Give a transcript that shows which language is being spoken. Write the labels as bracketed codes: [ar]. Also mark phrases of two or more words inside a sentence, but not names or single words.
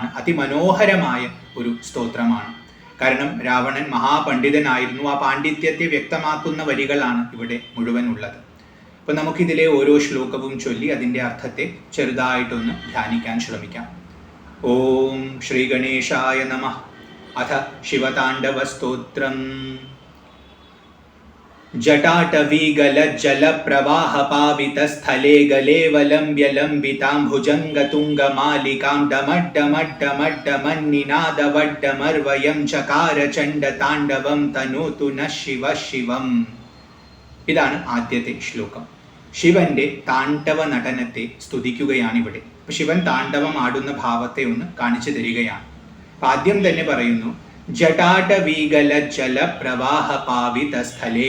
[ml] അതിമനോഹരമായ ഒരു സ്തോത്രമാണ്. കാരണം രാവണൻ മഹാപണ്ഡിതനായിരുന്നു. ആ പാണ്ഡിത്യത്തെ വ്യക്തമാക്കുന്ന വരികളാണ് ഇവിടെ മുഴുവൻ ഉള്ളത്. അപ്പോൾ നമുക്കിതിലെ ഓരോ ശ്ലോകവും ചൊല്ലി അതിൻ്റെ അർത്ഥത്തെ ചെറുതായിട്ടൊന്ന് ധ്യാനിക്കാൻ ശ്രമിക്കാം. [sa] ഓം ശ്രീ ഗണേശായ നമഃ. അഥ ശിവതാണ്ഡവ സ്തോത്രം. जटाटवीगलज्जलप्रवाहपावितस्थले गलेवलम्ब्यलम्बिताम्भुजङ्गतुङ्गमालिकां डमड्डमड्डमड्डमन्निनादवड्डमर्वयं चकार चण्डताण्डवं तनोतु नः शिवः शिवम्. [ml] ഇതാണ് ആദ്യത്തെ ശ്ലോകം. ശിവന്റെ താണ്ഡവ നടനത്തെ സ്തുതിക്കുകയാണ് ഇവിടെ. ശിവൻ താണ്ഡവം ആടുന്ന ഭാവത്തെ ഒന്ന് കാണിച്ചു തരികയാണ്. ആദ്യം തന്നെ പറയുന്നു, ജടാടവീഗലജ്ജലപ്രവാഹപാവിതസ്ഥലേ.